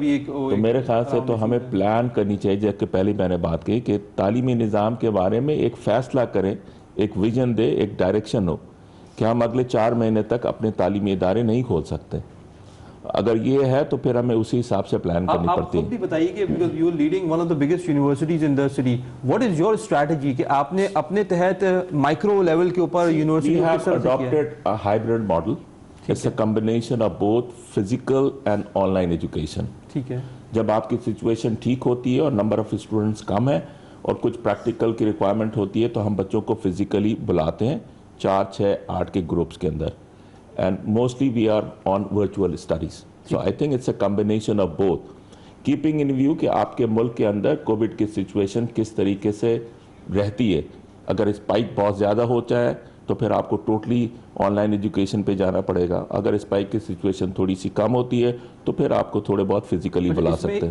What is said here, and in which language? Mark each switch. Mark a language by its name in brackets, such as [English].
[Urdu] تو میرے خیال سے تو ہمیں پلان کرنی چاہیے, جیسے کہ پہلے میں نے بات کی کہ تعلیمی نظام کے بارے میں ایک فیصلہ کریں, ایک ویژن دے, ایک ڈائریکشن ہو کہ ہم اگلے 4 مہینے تک اپنے تعلیمی ادارے نہیں کھول سکتے. اگر یہ ہے تو پھر ہمیں اسی حساب سے پلان کرنی پڑتی ہے. آپ خود بھی بتائیے کہ [English] because you are leading one of the biggest universities in the city, what is your strategy [Urdu] کہ آپ نے اپنے تحت مائکرو لیول کے اوپر university [English] We have adopted a hybrid model. It's a combination of both physical and online education. [Urdu] ٹھیک ہے, جب آپ کی سچویشن ٹھیک ہوتی ہے اور نمبر آف اسٹوڈنٹس کم ہے اور کچھ پریکٹیکل کی ریکوائرمنٹ ہوتی ہے تو ہم بچوں کو فزیکلی بلاتے ہیں 4, 6, 8 کے گروپس کے اندر, [English] and mostly we are on virtual studies. So I think it's a combination of both. Keeping in view [Urdu] کہ آپ کے ملک کے اندر کووڈ کی سچویشن کس طریقے سے رہتی ہے. اگر اسپائک بہت زیادہ ہوتا ہے تو پھر آپ کو ٹوٹلی آن لائن ایجوکیشن پہ جانا پڑے گا. اگر اسپائک کی سچویشن تھوڑی سی کم ہوتی ہے تو پھر آپ کو تھوڑے بہت فزیکلی بلا سکتے ہیں.